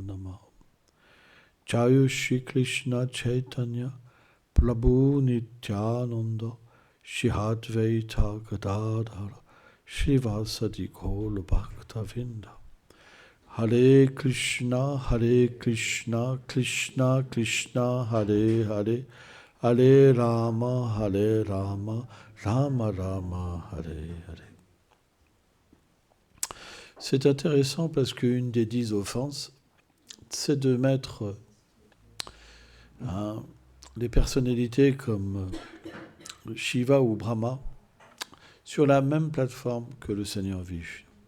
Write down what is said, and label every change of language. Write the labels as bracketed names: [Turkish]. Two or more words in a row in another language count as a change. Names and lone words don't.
[Sanskrit] Namah Jayu Shri Krishna Chaitanya Prabhu Nityananda Shri Advaita Gadadhara Srivasadi Gaura Bhakta Vinda Hare Krishna, Krishna Krishna, Hare Hare, Hare Rama, Rama Rama, Hare Hare. [French] C'est intéressant parce qu'une des 10 offenses, c'est de mettre des personnalités comme Shiva ou Brahma sur la même plateforme que le Seigneur Vishnu.